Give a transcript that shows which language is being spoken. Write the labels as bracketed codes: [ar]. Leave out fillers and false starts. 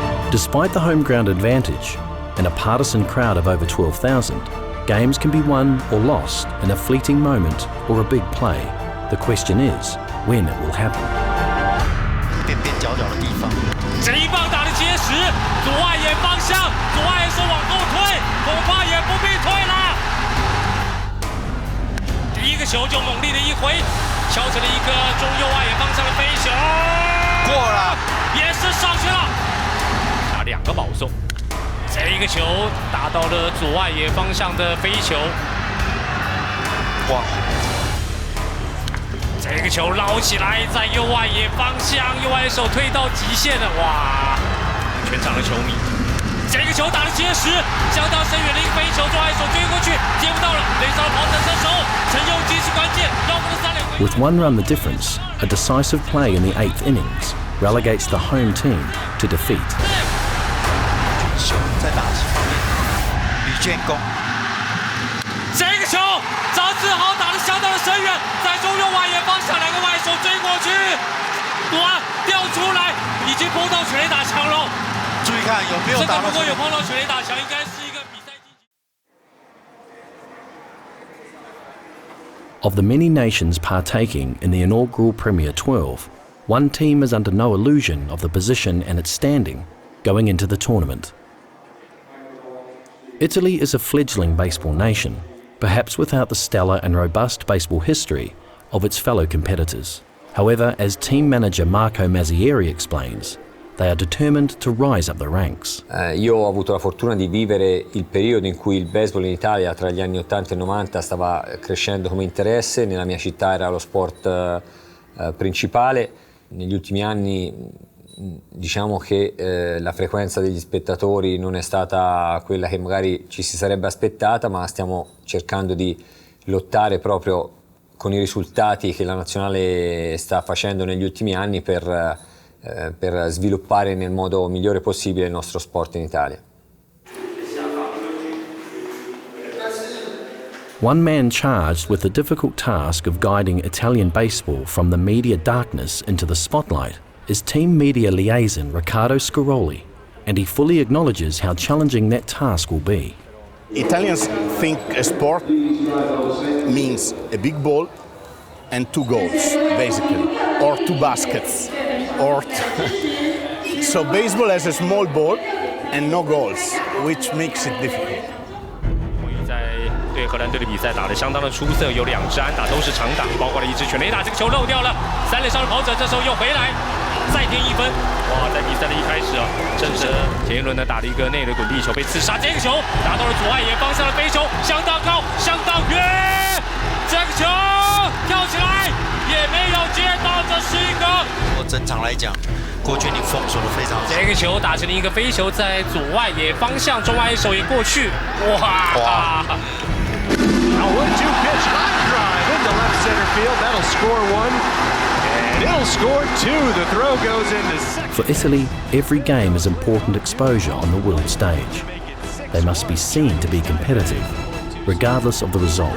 [en] Despite the home ground advantage and a partisan crowd of over 12,000, games can be won or lost in a fleeting moment or a big play. The question is, when it will happen. [zh] 边边角角的地方，这一棒打得结实，左外野方向，左外野手往后退，恐怕也不必退了。第一个球就猛力的一挥，敲成了一个中右外野方向的飞球，过了，也是上去了，打2个保送。这一个球打到了左外野方向的飞球，哇！这个球捞起来，在右外野方向，右外野手推到极限了，哇！全场的球迷，这个球打得结实，相当深远的一个飞球，左外野手追过去，接不到了，雷少跑整身手，陈佑基是关键，让我们的3垒。 [en] With 1 run the difference, a decisive play in the 8th innings relegates the home team to defeat. [zh] 在打击方面，吕建功。这个球，张志豪打得相当的深远，在中右外野方向，2个外手追过去，哇，掉出来，已经碰到全垒打墙了。注意看有没有打到。如果有碰到全垒打墙，应该是一个比赛晋级。 [en] Of the many nations partaking in the inaugural Premier 12, one team is under no illusion of the position and its standing going into the tournament. Italy is a fledgling baseball nation, perhaps without the stellar and robust baseball history of its fellow competitors. However, as team manager Marco Mazzieri explains, they are determined to rise up the ranks. [it] Io ho avuto la fortuna di vivere il periodo in cui il baseball in Italia tra gli anni 80 e 90 stava crescendo come interesse, nella mia città era lo sport principale. Negli ultimi anni diciamo che la frequenza degli spettatori non è stata quella che magari ci si sarebbe aspettata, ma stiamo cercando di lottare proprio con i risultati che la nazionale sta facendo negli ultimi anni per sviluppare nel modo migliore possibile il nostro sport in Italia. [en] One man charged with the difficult task of guiding Italian baseball from the media darkness into the spotlight is team media liaison Riccardo Scaroli, and he fully acknowledges how challenging that task will be. Italians think a sport means a big ball and 2 goals, basically, or 2 baskets. So baseball has a small ball and no goals, which makes it difficult. [zh] 在对荷兰队的比赛打得相当的出色，有2支安打都是长打，包括了1支全垒打，这个球漏掉了。 3垒上的跑者这时候又回来，再添1分。哇，在比赛的一开始啊，正是前一轮呢打了一个内垒滚地球被刺杀，这个球打到了左外野方向的飞球，相当高，相当远，这个球跳起来也没有接到，这是一个。整场来讲，郭俊麟封锁的非常好。这个球打成了一个飞球，在左外野方向，中外野手也过去，哇 [en] ！A 1-2 pitch, line drive into left center field. That'll score 1, and it'll score 2. The throw goes into second. For Italy, every game is important exposure on the world stage. They must be seen to be competitive, regardless of the result.